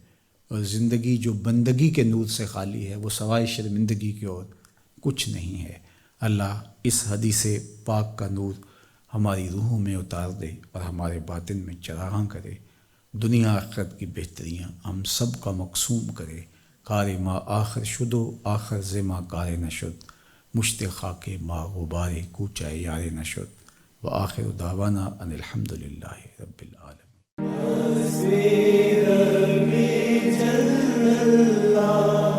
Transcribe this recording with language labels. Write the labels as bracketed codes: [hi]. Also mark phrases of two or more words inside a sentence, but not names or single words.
[ur] اور زندگی جو بندگی کے نور سے خالی ہے، وہ سوائے شرمندگی کی اور کچھ نہیں ہے۔ اللہ اس حدیث پاک کا نور ہماری روحوں میں اتار دے اور ہمارے باطن میں چراغاں کرے، دنیا آخرت کی بہتریاں ہم سب کا مقسوم کرے۔ [fa] کار ما آخر شدو آخر زما کار نشد، مشت خاک ما غبار کوچہ یار نشد، [ar] وآخر دعوانا ان الحمد للہ رب العالمین۔